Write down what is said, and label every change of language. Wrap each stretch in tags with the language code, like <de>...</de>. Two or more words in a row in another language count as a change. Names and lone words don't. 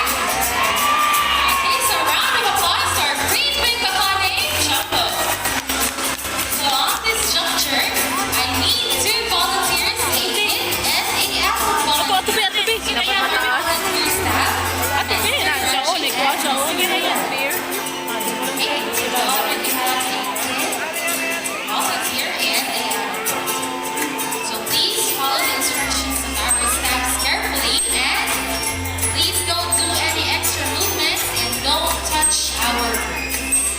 <en>Okay, so round of applause to our great big Bakane, Jumbo. So on this juncture, I need 2 volunteers, a kid and a adult volunteer. Ato, ate, be. Can I have a volunteer staff? Ate, be. Sa unik. Sa unik. Okay, so we already have a kid, volunteer, and a adult. So please follow the instructions of our staffs carefully and please don't do any extra movements and don't touch our birds.</en>